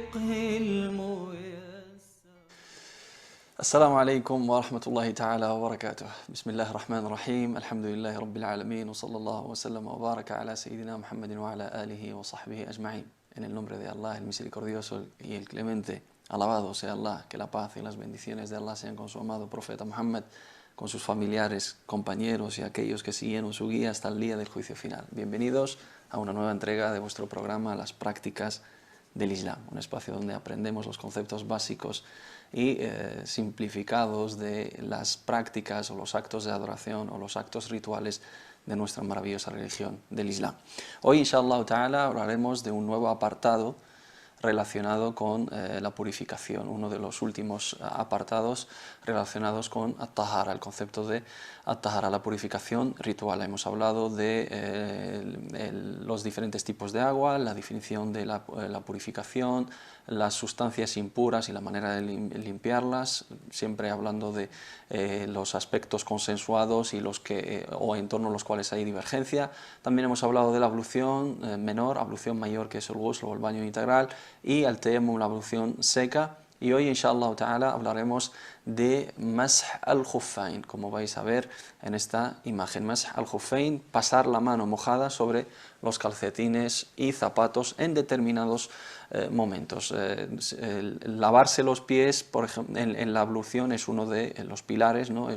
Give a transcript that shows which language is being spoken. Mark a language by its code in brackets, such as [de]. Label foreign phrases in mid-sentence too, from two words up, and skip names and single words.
[ar] الفقه الميسر. السلام عليكم ورحمة الله تعالى وبركاته. بسم الله الرحمن الرحيم. الحمد لله رب العالمين وصلى الله وسلم وبارك على سيدنا Muhammad وعلى آله وصحبه أجمعين. [es] En el nombre de Allah, el misericordioso y el clemente, alabado sea Allah, que la paz y las bendiciones de Allah sean con su amado profeta Muhammad, con sus familiares, compañeros y aquellos que siguieron su guía hasta el día del juicio final. Bienvenidos a una nueva entrega de vuestro programa Las Prácticas del Islam, un espacio donde aprendemos los conceptos básicos y simplificados de las prácticas o los actos de adoración o los actos rituales de nuestra maravillosa religión del Islam. Hoy, [ar] إن شاء الله تعالى, [es] hablaremos de un nuevo apartado relacionado con la purificación, uno de los últimos apartados relacionados con at-tahara, el concepto de at-tahara, la purificación ritual. Hemos hablado de los diferentes tipos de agua, la definición de la purificación, las sustancias impuras y la manera de limpiarlas, siempre hablando de los aspectos consensuados y o en torno a los cuales hay divergencia. También hemos hablado de la ablución menor, ablución mayor, que es el ghusl o el baño integral, y al tayammum, la ablución seca. Y hoy, [ar] إن شاء الله تعالى, [es] hablaremos de [ar] مسح الخفين, [es] como vais a ver en esta imagen. [ar] مسح الخفين, [es] pasar la mano mojada sobre los calcetines y zapatos en determinados momentos. Lavarse los pies, por ejemplo, en la ablución es uno de los pilares, ¿no?